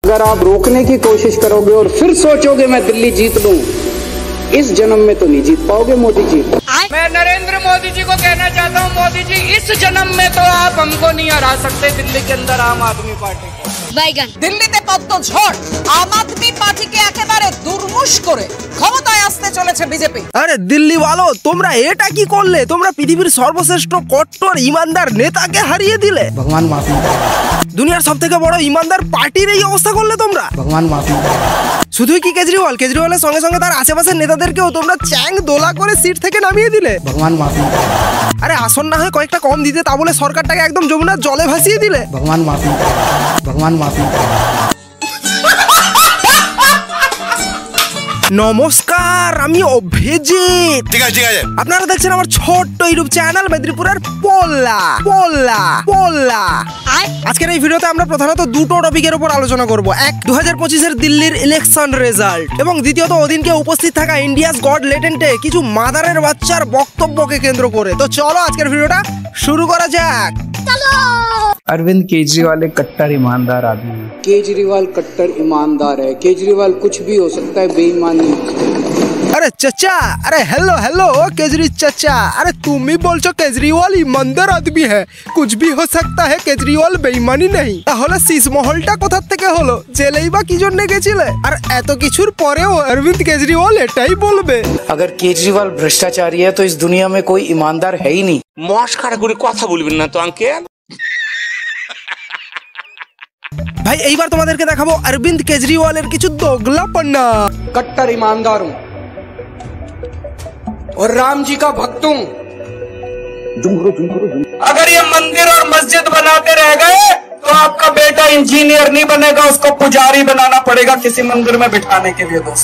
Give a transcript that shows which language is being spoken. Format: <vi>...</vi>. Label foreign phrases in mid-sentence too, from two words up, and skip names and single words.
<hi>अगर आप रोकने की कोशिश करोगे और फिर सोचोगे मैं दिल्ली जीत लूं, इस जन्म में तो नहीं जीत पाओगे मोदी जी। मैं नरेंद्र मोदी जी को कहना चाहता हूं, मोदी जी इस जन्म में तो आप हमको नहीं हरा सकते दिल्ली के अंदर आम आदमी पार्टी को।</hi> <bn>দিল্লিতে পদ্ম ঝড়, আম আদমি পার্টিকে একেবারে দুর্মুষ করে ক্ষমতায় আসতে চলেছে বিজেপি। আরে</bn> <hi>दिल्ली वालों,</hi> <bn>তোমরা এটা কি করলে? তোমরা পৃথিবীর সর্বশ্রেষ্ঠ কট্টর ইমানদার নেতাকে হারিয়ে দিলে।</bn> <hi>भगवान माफ ना करे।</hi> <bn>দুনিয়ার সবথেকে বড় ইমানদার পার্টির এই অবস্থা করলে তোমরা।</bn> <hi>भगवान माफ ना करे।</hi> <bn>শুধুই কি কেজরিওয়ালের সঙ্গে সঙ্গে তার আশেপাশের নেতাদেরকেও তোমরা চ্যাং দোলা করে সিট থেকে নামিয়ে দিলে।</bn> <hi>भगवान माफ ना करे।</hi> <bn>আরে আসন না হয় কয়েকটা কম দিতে, তা বলে সরকারটাকে একদম যমুনার জলে ভাসিয়ে দিলে।</bn> <hi>भगवान माफ ना करे। भगवान माफ ना करे।</hi> <bn>নমস্কার, আমি অভিজিৎ। ঠিক আছে আপনারা দেখছেন আমার ছোট্ট ইউটিউব চ্যানেল মেদিনীপুরের পোল্লা। আজকের এই ভিডিওতে আমরা প্রধানত দুটো টপিকের উপর আলোচনা করব। এক, 2025-এর দিল্লির ইলেকশন রেজাল্ট, এবং দ্বিতীয়ত ওদিনকে উপস্থিত থাকা ইন্ডিয়াস গড লেটেন্টে কিছু মাদারের বাচ্চার বক্তব্যকে কেন্দ্র করে। তো চলো আজকের ভিডিওটা শুরু করা যাক।</bn> <hi>अरविंद केजरीवाल एक कट्टर ईमानदार आदमी है। केजरीवाल कट्टर ईमानदार है। केजरीवाल कुछ भी हो सकता है, बेईमानी। अरे चचा, अरे हेलो केजरी चचा, अरे तुम ही बोलছো केजरीवाल ईमानदार आदमी है, कुछ भी हो सकता है, केजरीवाल बेईमानी नहीं।</hi> <bn>তাহলে শীষমহলটা কোথা থেকে হলো? জেলেই বা কি জন্য গেছিলে? আর এত কিছুর পরেও অরবিন্দ কেজরিওয়াল এটাই বলবে।</bn> <hi>अगर केजरीवाल भ्रष्टाचारी है तो इस दुनिया में कोई ईमानदार है ही नहीं।</hi> <bn>মস্কারা করে কথা বলবেন না তো আঙ্কেল। ভাই এইবার তোমাদেরকে দেখাবো অরবিন্দ কেজরিওয়ালের কিছু दोगलापन्ना।</bn> <hi>कट्टर ईमानदार हूँ और राम जी का भक्त हूँ। अगर ये मंदिर और मस्जिद बनाते रह गए तो आपका बेटा इंजीनियर नहीं बनेगा, उसको पुजारी बनाना पड़ेगा किसी मंदिर में बिठाने के लिए दोस्त।</hi>